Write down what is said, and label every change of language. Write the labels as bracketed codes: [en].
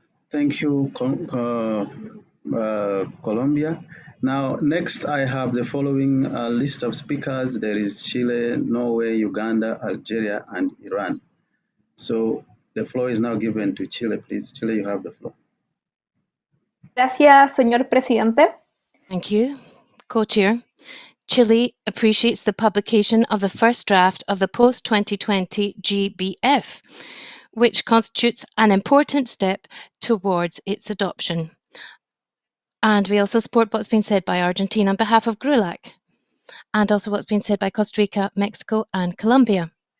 [en] Thank you, Colombia. Now, next I have the following list of speakers. There is Chile, Norway, Uganda, Algeria, and Iran. So the floor is now given to Chile, please. Chile, you have the floor. [es] Gracias, señor presidente. [en] Thank you, co-chair. Chile appreciates the publication of the first draft of the Post-2020 GBF, which constitutes an important step towards its adoption. And we also support what's been said by Argentina on behalf of GRULAC, and also what's been said by Costa Rica, Mexico, and Colombia.